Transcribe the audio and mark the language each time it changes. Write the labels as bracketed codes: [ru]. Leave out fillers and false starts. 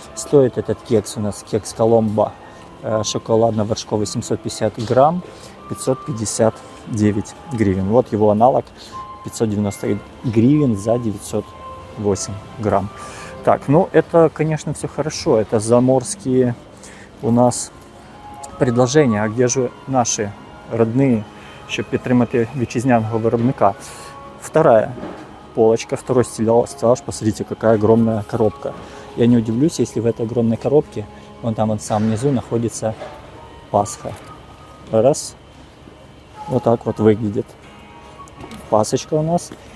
[ru] Стоит этот кекс у нас, кекс Коломбо, шоколадно-вершковый, 750 грамм, 559 гривен. Вот его аналог, 590 гривен за 908 грамм. Так, ну это, конечно, все хорошо. Это заморские у нас предложения. А где же [uk] наші [ru] родные, [uk] щоб підтримати вітчизняного виробника? [ru] Вторая полочка, второй стеллаж. Посмотрите, какая огромная коробка. Я не удивлюсь, если в этой огромной коробке, вон там вот сам внизу, находится Пасха. Раз. Вот так вот выглядит пасочка у нас.